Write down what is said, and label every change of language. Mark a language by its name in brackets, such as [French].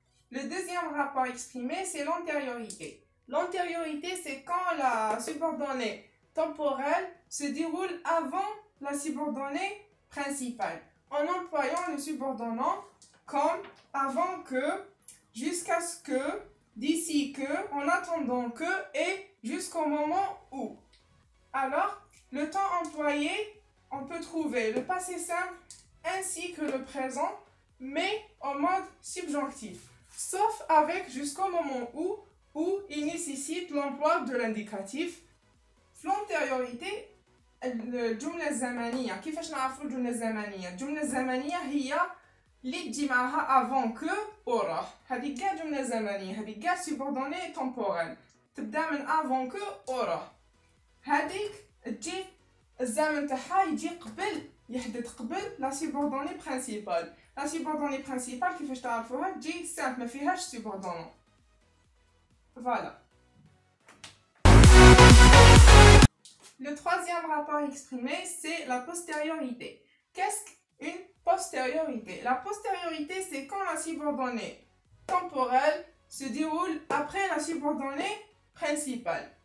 [French] Le deuxième rapport exprimé, c'est l'antériorité. L'antériorité, c'est quand la subordonnée temporelle se déroule avant la subordonnée principale, en employant le subordonnant comme avant que, jusqu'à ce que, d'ici que, en attendant que et jusqu'au moment où. Alors, le temps employé, on peut trouver le passé simple ainsi que le présent, mais en mode subjonctif, sauf avec jusqu'au moment où il nécessite l'emploi de l'indicatif. L'antériorité, [Arabic] الجملة الزمنية كيفاش نعرفوا الجملة الزمنية؟ الجملة الزمنية هي اللي تجي معها [French] avant que [Arabic] وراه. هذه كاع جملة زمنية، هذه كاع [French] subordonnée temporelle [Arabic] تبدا من [French] avant que [Arabic] وراه. هذيك تجي الزمن تاعها يجي قبل، يحدث قبل لا [French] subordonnée principale. [Arabic] لا [French] subordonnée principale [Arabic] كيفاش تعرفوها؟ تجي simple ما فيهاش subordonnant. [French] Voilà. Le troisième rapport exprimé, c'est la postériorité. Qu'est-ce qu'une postériorité? La postériorité, c'est quand la subordonnée temporelle se déroule après la subordonnée principale.